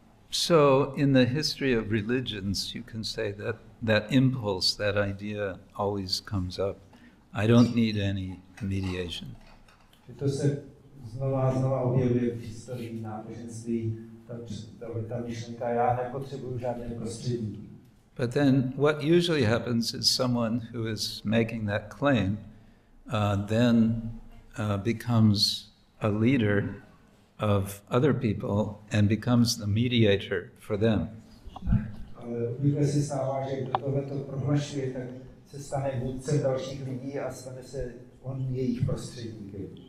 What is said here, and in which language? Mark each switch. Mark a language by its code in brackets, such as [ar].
[en] So in the history of religions, you can say that impulse, that idea always comes up. I don't need any mediation. [cs] To se znova objevuje v historii náboženství, ta myšlenka, já nepotřebuju žádné prostředníky. [en] But then what usually happens is someone who is making that claim then becomes a leader of other people and becomes the mediator for them. [cs] Ale obvykle se stává, že kdo tohleto prohlašuje, tak se stane vůdcem dalších lidí a stane se on jejich prostředníkem.